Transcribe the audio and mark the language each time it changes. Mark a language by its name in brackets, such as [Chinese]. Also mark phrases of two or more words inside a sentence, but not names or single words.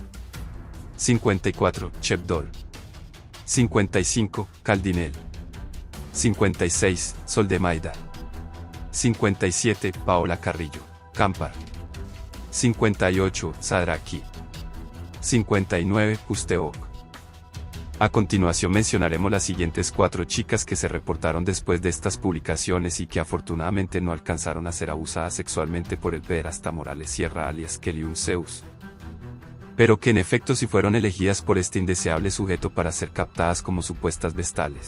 [Spanish] 54. Chepdol. 55. Caldinel. 56. Sol de Maida. 57. Paola Carrillo. Campar. 58. Sadraki. 59. Usteoc. A continuación mencionaremos las siguientes 4 chicas que se reportaron después de estas publicaciones y que afortunadamente no alcanzaron a ser abusadas sexualmente por el pederasta Morales Sierra alias Keliun Zeus, pero que en efecto sí fueron elegidas por este indeseable sujeto para ser captadas como supuestas vestales.